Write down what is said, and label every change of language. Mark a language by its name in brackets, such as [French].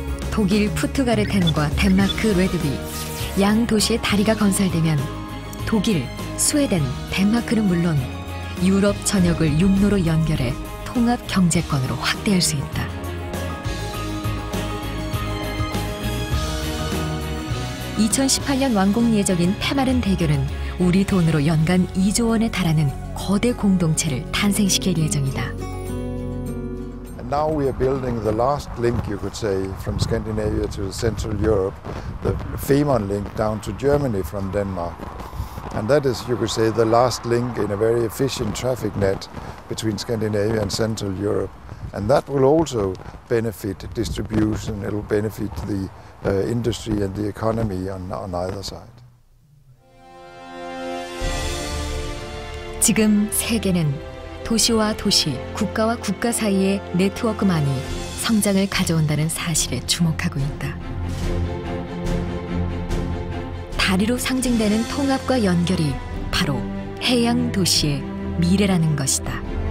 [Korean] 독일 푸트가르텐과 덴마크 레드비, 양 도시의 다리가 건설되면 독일, 스웨덴, 덴마크는 물론 유럽 전역을 육로로 연결해 통합 경제권으로 확대할 수 있다. 2018년 완공 예정인 페마른 대교는 우리 돈으로 연간 2조 원에 달하는 거대 공동체를 탄생시킬 예정이다. [English] Now we are building the last link, you could say, from Scandinavia to Central Europe, the Fehmarn link down to Germany from Denmark. And that is, you could say, the last link in a very efficient traffic net between Scandinavia and Central Europe. And that will also benefit distribution, it will benefit the industry and the economy on either side. [Korean] 지금 세계는 도시와 도시, 국가와 국가 사이의 네트워크만이 성장을 가져온다는 사실에 주목하고 있다. 다리로 상징되는 통합과 연결이 바로 해양 도시의 미래라는 것이다.